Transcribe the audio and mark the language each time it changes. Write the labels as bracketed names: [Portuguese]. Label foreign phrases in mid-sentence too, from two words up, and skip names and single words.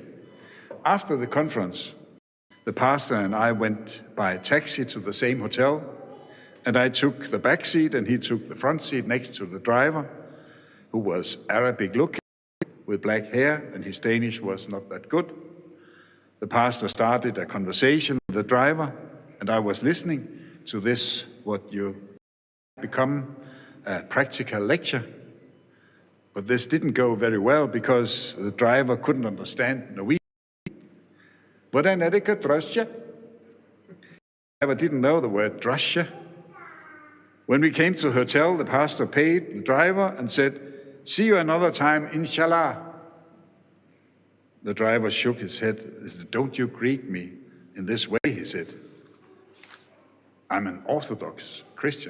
[English] After the conference, the pastor and I went by taxi to the same hotel, and I took the back seat and he took the front seat next to the driver, who was Arabic looking with black hair, and his Danish was not that good. The pastor started a conversation with the driver, and I was listening to this, what you become a practical lecture. But this didn't go very well because the driver couldn't understand Norwegian. [Norwegian] Hvordan er det ikke drosje? [English] The driver didn't know the word drosje. When we came to the hotel, the pastor paid the driver and said, "See you another time, inshallah." The driver shook his head. "Don't you greet me in this way," he said. "I'm an Orthodox Christian.